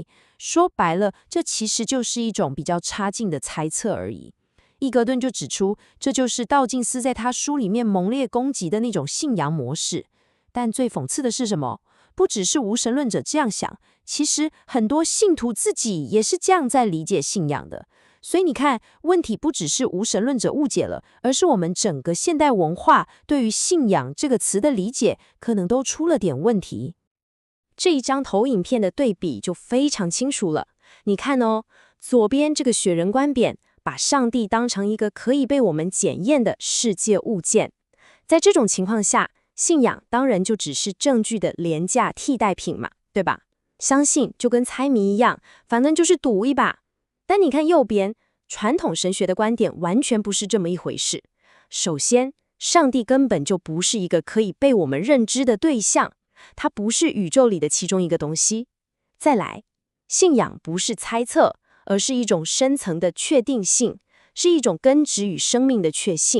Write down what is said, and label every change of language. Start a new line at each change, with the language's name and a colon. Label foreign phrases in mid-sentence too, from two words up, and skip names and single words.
Chinese: 說白了，這其實就是一種比較差勁的猜測而已。伊格頓就指出，這就是道金斯在他書裡面猛烈攻擊的那種信仰模式。但最諷刺的是什麼？不只是無神論者這樣想，其實很多信徒自己也是這樣在理解信仰的。所以你看，問題不只是無神論者誤解了，而是我們整個現代文化對於信仰這個詞的理解，可能都出了點問題。這一張投影片的對比就非常清楚了。你看哦，左邊這個雪人觀點，把上帝當成一個可以被我們檢驗的世界物件。在這種情況下，信仰當然就只是證據的廉價替代品嘛，對吧？相信就跟猜謎一樣，反正就是賭一把。但你看右邊，傳統神學的觀點完全不是這麼一回事。首先，上帝根本就不是一個可以被我們認知的對象，它不是宇宙裡的其中一個東西。再來，信仰不是猜測，而是一種深層的確定性，是一種根植於生命的確信。